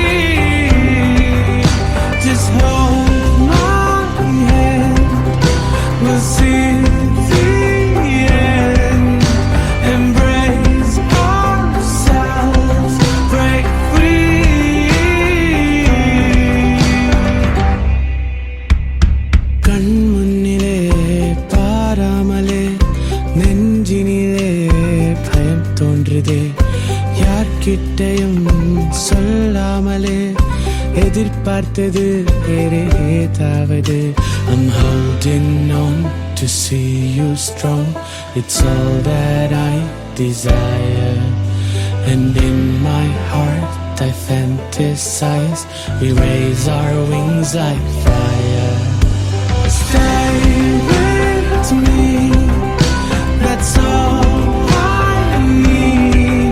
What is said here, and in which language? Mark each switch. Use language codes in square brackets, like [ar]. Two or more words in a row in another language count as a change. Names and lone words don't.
[en] Just hold my hand, we'll see the end. Embrace ourselves, break free. [ta] கண்முன்னிலே பாராமலே நெஞ்சினிலே பயம் തോன்றுதே யார்கிட்டயும் சொல்லாமலே எதிர்பார்த்தது வேறு ஏதாவது. [en] I'm holding on to see you strong, it's all that I desire. And in my heart I fantasize, we raise our wings like fire. Stay with me, that's all I need.